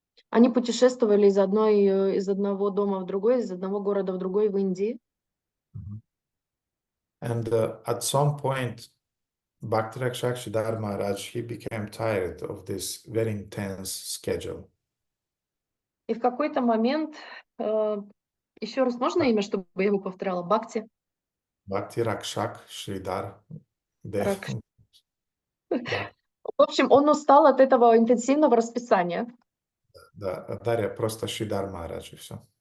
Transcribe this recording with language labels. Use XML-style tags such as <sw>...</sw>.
<ru>Они путешествовали из одного дома в другой, из одного города в другой в Индии.</ru> <en>And at some point, Bhakti-Rakshak Siddhar Maharaj, he became tired of this very intense schedule.</en> <ru>И в какой-то момент, еще раз можно имя, чтобы я его повторяла? Бхакти?</ru> <en>Bhakti-Rakshak Siddhar Dev.</en> <ru>В общем, он устал от этого интенсивного расписания. Да, Дарья, просто Шридар Махарадж и все.</ru>